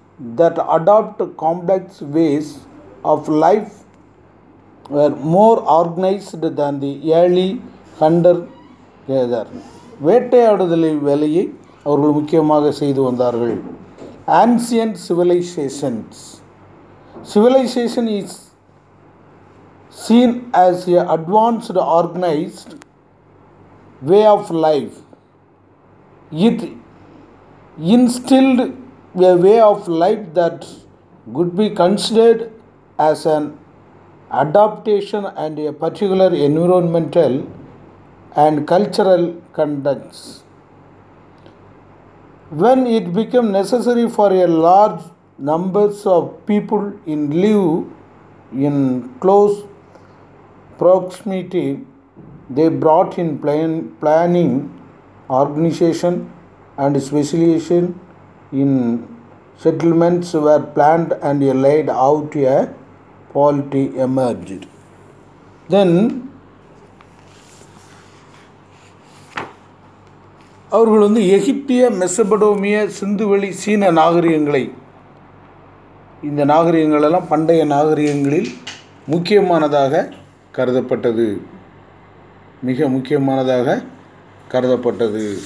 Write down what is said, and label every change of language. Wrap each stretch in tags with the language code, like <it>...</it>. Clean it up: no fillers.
<en>that adopt complex ways of life were more organized than the early hunter gatherer.</en> <ta>வேட்டையாடுதலை வேலையை அவர்கள் முக்கியமாக செய்து வந்தார்கள்.</ta> <en>Ancient civilizations. Civilization is seen as a advanced organized way of life. It instilled a way of life that could be considered as an adaptation and a particular environmental and cultural contexts. When it became necessary for a large numbers of people in live in close proximity, they brought in planning, organization and specialization in settlements were planned and laid out a polity emerged.</en> <ta>Then அவர்கள் வந்து எகிப்திய, மெசபடோமிய, சிந்துவெளி, சீன நாகரிகங்களை, இந்த நாகரிகங்களெல்லாம் பண்டைய நாகரிகங்களில் முக்கியமானதாக கருதப்பட்டது, மிக முக்கியமானதாக கருதப்பட்டது.</ta>